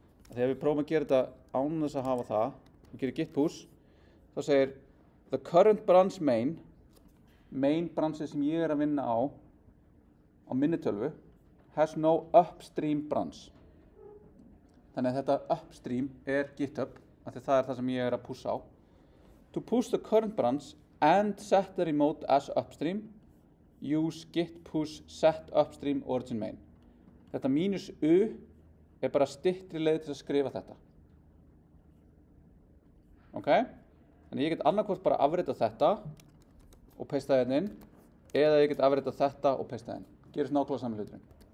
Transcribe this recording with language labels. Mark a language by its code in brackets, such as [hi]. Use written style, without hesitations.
[is] Þegar við prófum að gera þetta án þess að hafa það, við gerum git push, þá segir the current branch main branchið sem ég er að vinna á minni tölvu, has no upstream branch. Þannig að þetta upstream er GitHub, af því það er það sem ég er að pussa á. [en] To push the current branch and set the remote as upstream, use git push set upstream origin main. [is] Þetta -u er bara styttri leið til að skrifa þetta. Ok? Þannig ég get annarkvort bara afritað þetta og pastaði hérna inn, eða ég get afritað þetta og pastaði inn. Gerist nákvæmlega sami hluturinn.